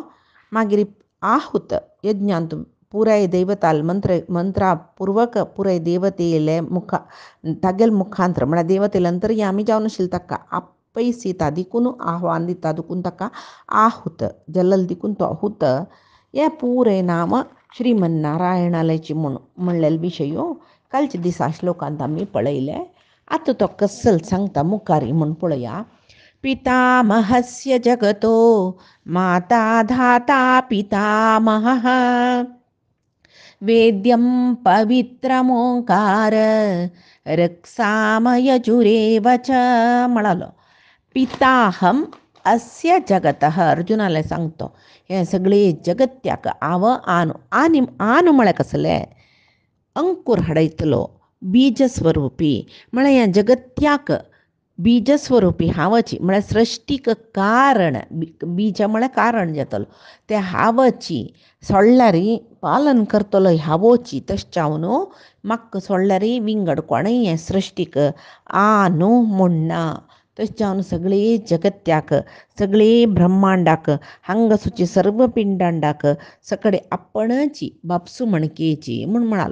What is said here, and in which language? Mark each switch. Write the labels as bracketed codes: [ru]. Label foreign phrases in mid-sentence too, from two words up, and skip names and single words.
[kok] मागीर आहुत यज्ञांत पुराय दैवताल मंत्रापूर्वक पुराय देवतेले तागेल मुखांतर म्हळ्यार देवतेले अंतर्यामी जावन आशिल्लो ताका आपयसिता देखून आव्हान दिता देखून ताका आहुत जल्ल देखून तो आहुत हे पुराय नाम श्रीमन्नारायणालयची म्हूण म्हणलेले विशयो कालच्या दिसा श्लोकांत आमी पळयले. आतां तो कसल सांगता मुखारी म्हूण पळया. [sa] पितामहस्य जगतो माता धाता पितामहः वेद्यं पवित्रमोंकार रक्षामयजुरेव च म्हणालो. पिताहम अस्य जगतः [kok] अर्जुनाला सांगतो हे सगळे जगत्याक आव आनु म्हळ्यार कसलें अंकूर हाडयतलो बीजस्वरूपी म्हळ्यार ह्या जगत्याक बीजस्वरूपी हांवची म्हळ्यार सृश्टीक कारण बीज म्हळ्यार कारण जातलो ते हांवची सोडल्यारी पालन करतलो हांवोची तशें हांव न्हू म्हाका सोडल्यारी विंगड कोणेय हें सृश्टीक न्हू म्हणना तशें जावन सगळे जगत्याक सगळे ब्रह्मांडाक हांगा सुची सर्व पिंडांडाक सकडे आपणची बापसू मणकेची म्हूण म्हणालो.